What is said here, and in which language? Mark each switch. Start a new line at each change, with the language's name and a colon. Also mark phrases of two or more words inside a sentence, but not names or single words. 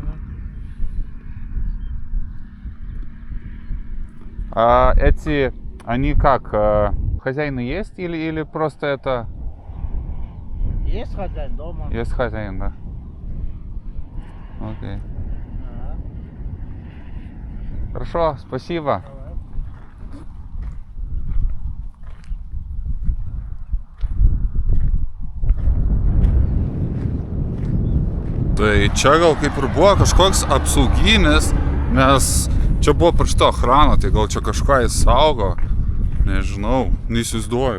Russian: А эти, они как, хозяины есть или просто это... Есть хозяин дома. Есть хозяин, да? Окей. Хорошо, спасибо.
Lithuanian: Tai čia gal kaip ir buvo kažkoks apsauginis, nes čia buvo parašyta ochrana, tai gal čia kažką jis saugo, nežinau, neįsivaizduoju.